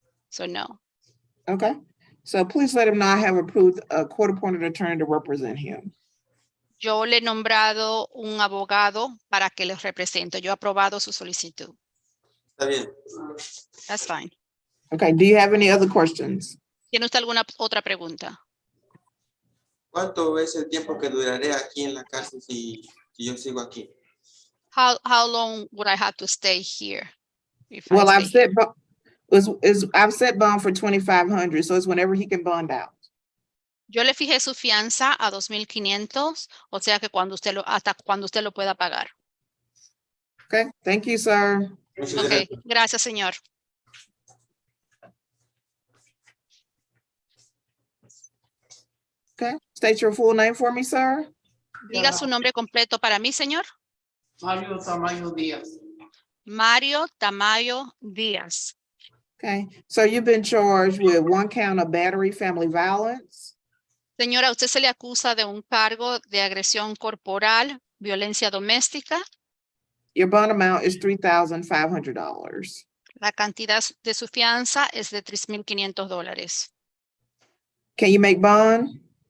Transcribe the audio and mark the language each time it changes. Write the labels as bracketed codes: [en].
[en] So no. Okay, so please let him know I have approved a court-appointed attorney to represent him. [es] Yo le he nombrado un abogado para que les represente. Yo he aprobado su solicitud. Está bien. [en] That's fine. Okay, do you have any other questions? [es] ¿Tiene usted alguna otra pregunta? ¿Cuánto es el tiempo que duraré aquí en la cárcel si yo sigo aquí? [en] How long would I have to stay here? If I Well, I've stay set, I've set bond for 2,500, so it's whenever he can bond out. [es] Yo le fijé su fianza a 2,500, o sea que hasta cuando usted lo pueda pagar. [en] Okay, thank you, sir. [es] Muchas [en] Okay, [es] gracias. gracias, señor. [en] Okay, state your full name for me, sir. [es] Diga su nombre completo para mí, señor. Mario Tamayo Díaz. Mario Tamayo Díaz. [en] Okay, so you've been charged with 1 count of battery, family violence, [es] Señora, usted se le acusa de un cargo de agresión corporal, violencia doméstica. [en] your bond amount is $3,500. [es] La cantidad de su fianza es de $3,500. [en] Can you make bond?